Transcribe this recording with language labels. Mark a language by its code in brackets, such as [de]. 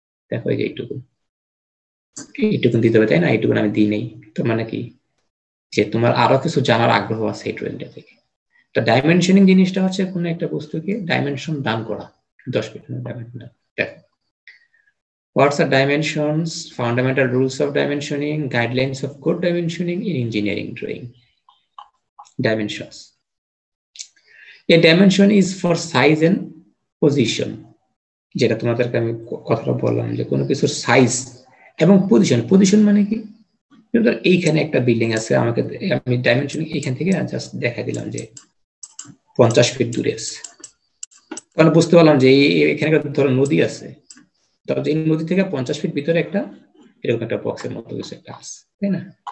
[bn] দেখো এই যে এইটুকুন দিতে হবে, তাই না? এইটুকুন আমি দিই নেই, তো মানে কি যে তোমার আরো কিছু জানার আগ্রহ আছে এই ড্রয়িংটা থেকে। তো ডাইমেনশনিং জিনিসটা হচ্ছে কোনো একটা বস্তুকে ডাইমেনশন দান করা, 10 ফিট ডাইমেনশন। [en] দেখো, what's are dimensions, fundamental rules of dimensioning, guidelines of good dimensioning in engineering drawing. Dimensions. A dimension is for size and position. [bn] যেটা তোমাদেরকে আমি কথাটা বললাম যে কোনো কিছুর সাইজ এবং পজিশন মানে কি, এইখানে একটা বিল্ডিং আছে, আমি ডাইমেনশন এইখান থেকে জাস্ট দেখা দিলাম যে 50 ফিট দূরে আছে, তাহলে বুঝতে পারলাম যে এখানে ধরো নদী আছে, তবে এই নদী থেকে 50 ফিট ভিতরে একটা এরকম একটা বক্সের মতো কিছু একটা আছে, তাই না?